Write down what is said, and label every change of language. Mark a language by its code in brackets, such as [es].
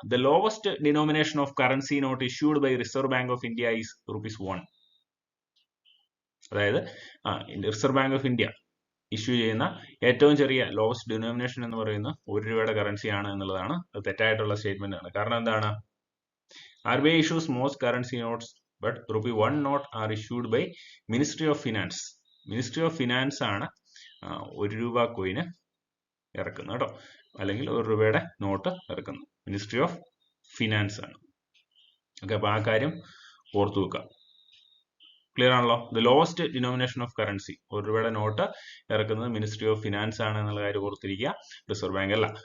[en] The lowest denomination of currency note issued by Reserve Bank of India is ₹1. [ml] അതായത് reserve bank of India issue ചെയ്യുന്ന ഏറ്റവും ചെറിയ lowest denomination എന്ന് പറയുന്നത് ₹1 currency ആണ് എന്നുള്ളതാണ്. അത് തെറ്റായിട്ടുള്ള സ്റ്റേറ്റ്മെന്റ് ആണ്. കാരണം എന്താണ്? [en] RBI issues most currency notes, but ₹1 note are issued by Ministry of Finance. [ml] Ministry of Finance ആണ് ₹1 കോയിന് ഇറക്കുന്നത് കേട്ടോ, അല്ലെങ്കിൽ ₹1 നോട്ട് ഇറക്കുന്നത് മിനിസ്ട്രി ഓഫ് ഫിനാൻസ് ആണ്. ഓക്കെ, അപ്പൊ ആ കാര്യം ഓർത്തു വെക്കുക. ക്ലിയർ ആണല്ലോ? [en] the lowest denomination of currency, [ml] ₹1 not ഇറക്കുന്നത് മിനിസ്ട്രി ഓഫ് ഫിനാൻസ് ആണ് എന്നുള്ള കാര്യം ഓർത്തിരിക്കുക, റിസർവ് ബാങ്ക് അല്ല.